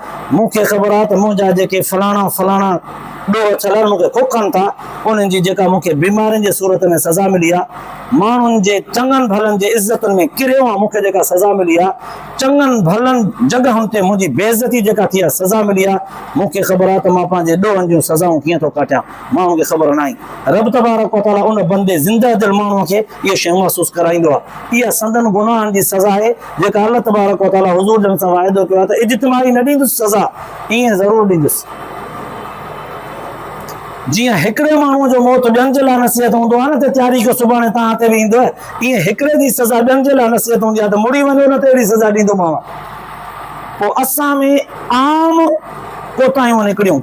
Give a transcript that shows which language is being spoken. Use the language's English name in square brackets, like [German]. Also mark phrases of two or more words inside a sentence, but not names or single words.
[Sindhi] मूंखे ख़बर आहे त मुंहिंजा जेके फलाणा फलाणा ॾोह छलनि मूंखे खोखनि था, उन्हनि जी जेका मूंखे बीमारियुनि जे सूरत में सज़ा मिली आहे, माण्हुनि जे चङनि भलनि जे इज़तुनि में किरियो आहे मूंखे जेका सज़ा मिली आहे, चङनि भलनि जॻहुनि ते मुंहिंजी बेइज़ती जेका थी आहे सज़ा मिली आहे, मूंखे ख़बर आहे त मां पंहिंजे ॾोहनि जूं सज़ाऊं कीअं थो काटियां। माण्हू खे ख़बर न आहे। रब [Arabic] تبارك وتعالى [Sindhi] उन बंदे ज़िंदा दिलि माण्हूअ खे इहे शयूं महसूसु कराईंदो आहे। इहा संदन गुनाहनि जी सज़ा आहे जेका अल्लाह [Arabic] تبارك وتعالى [Sindhi] हुज़ूर जन सां वाइदो कयो आहे त इज्तिमाई न ॾींदुसि सज़ा, ईअं ज़रूरु ॾींदुसि। जीअं हिकिड़े माण्हूअ जो मौत ॿियनि जे लाइ नसीहत हूंदो आहे न त तयारी कयो सुभाणे तव्हां ते बि ईंदो, ईअं हिकिड़े जी सज़ा ॿियनि जे लाइ नसीहत हूंदी आहे त मुड़ी वञो न त अहिड़ी सज़ा ॾींदोमांव। पोइ असां में आम कोताहियूं निकिरियूं।